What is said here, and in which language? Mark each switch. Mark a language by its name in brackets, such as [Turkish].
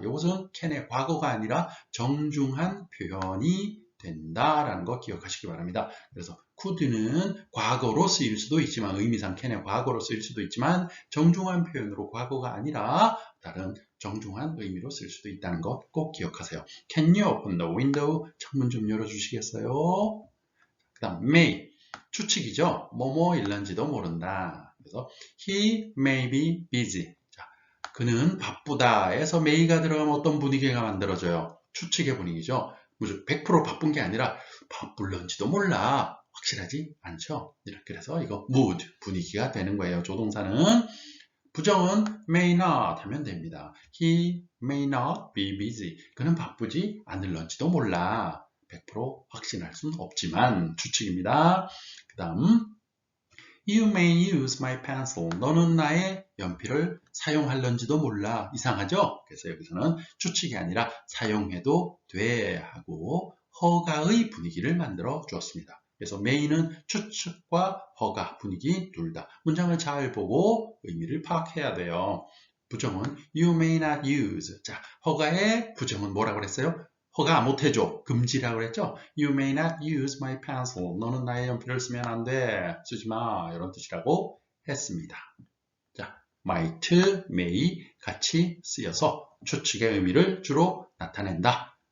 [Korean] 이것은 can의 과거가 아니라 정중한 표현이 된다라는 거 기억하시기 바랍니다. 그래서 could는 과거로 쓰일 수도 있지만 의미상 can의 과거로 쓰일 수도 있지만 정중한 표현으로 과거가 아니라 다른 정중한 의미로 쓸 수도 있다는 거 꼭 기억하세요. [English] Can you open the window? [Korean] 창문 좀 열어주시겠어요? 그 다음 [English] may [Korean] 추측이죠. 뭐뭐 일런지도 모른다. 그래서 [English] he may be busy. [Korean] 자, 그는 바쁘다에서 may가 들어가면 어떤 분위기가 만들어져요? 추측의 분위기죠. 무슨 100% 바쁜 게 아니라 바쁠런지도 몰라. 확실하지 않죠? 그래서 이거 mood, 분위기가 되는 거예요. 조동사는. 부정은 may not 하면 됩니다. [English] He may not be busy. [Korean] 그는 바쁘지 않을런지도 몰라. 100% 확신할 수는 없지만 추측입니다. 그 다음 [English] You may use my pencil. [Korean] 너는 나의 연필을 사용할런지도 몰라. 이상하죠? 그래서 여기서는 추측이 아니라 사용해도 돼 하고 허가의 분위기를 만들어 주었습니다. 그래서 may는 추측과 허가, 분위기 둘 다. 문장을 잘 보고 의미를 파악해야 돼요. 부정은 [English] you may not use. [Korean] 자, 허가의 부정은 뭐라고 그랬어요? 허가 못 해줘. 금지라고 그랬죠? [English] You may not use my pencil. [Korean] 너는 나의 연필을 쓰면 안 돼. 쓰지 마. 이런 뜻이라고 했습니다. 자, might, may 같이 쓰여서 추측의 의미를 주로 나타낸다.